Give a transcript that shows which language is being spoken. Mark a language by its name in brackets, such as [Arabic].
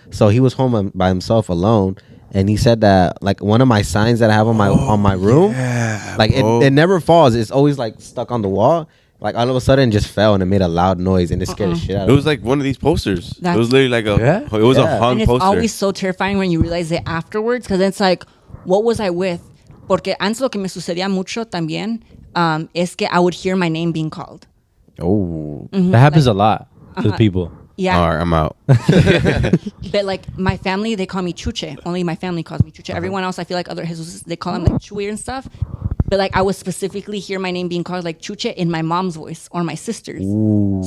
[English] So he was home by himself alone. And he said that like one of my signs that I have on my room, like it never falls. It's always like stuck on the wall. Like all of a sudden just fell and it made a loud noise and it scared the shit out of me. It was like one of these posters. It was literally like a hung and it's poster. always so terrifying when you realize it afterwards because it's like, what was I with? [Spanish] Porque antes lo que me sucedía mucho también es que [English] I would hear my name being called. Oh. That happens a lot to people. Yeah. All right, I'm out. But like my family, they call me Chuche. Only my family calls me Chuche. Everyone else, I feel like other Jesus, they call him like Chuy and stuff. But like I would specifically hear my name being called like Chuche in my mom's voice or my sister's. Ooh.